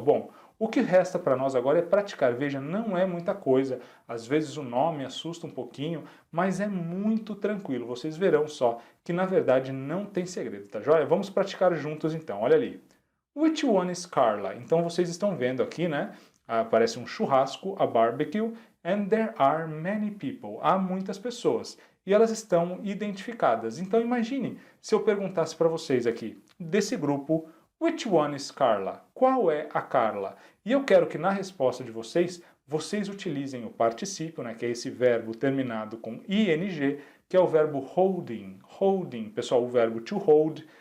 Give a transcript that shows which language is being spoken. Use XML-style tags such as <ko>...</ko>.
<pt>Bom, o que resta para nós agora é praticar. Veja, não é muita coisa. Às vezes o nome assusta um pouquinho, mas é muito tranquilo. Vocês verão só que, na verdade, não tem segredo, tá joia? Vamos praticar juntos, então. Olha ali.</pt> <en>Which one is Carla?</en> <pt>Então, vocês estão vendo aqui, né? Parece um churrasco,</pt> <en>a barbecue, and there are many people.</en> <pt>Há muitas pessoas. E elas estão identificadas. Então, imagine se eu perguntasse para vocês aqui, desse grupo,</pt> <en>which one is Carla?</en> <pt>Qual é a Carla? E eu quero que na resposta de vocês, vocês utilizem o particípio, né, que é esse verbo terminado com ing, que é o verbo holding. Holding, pessoal, o verbo to hold</pt>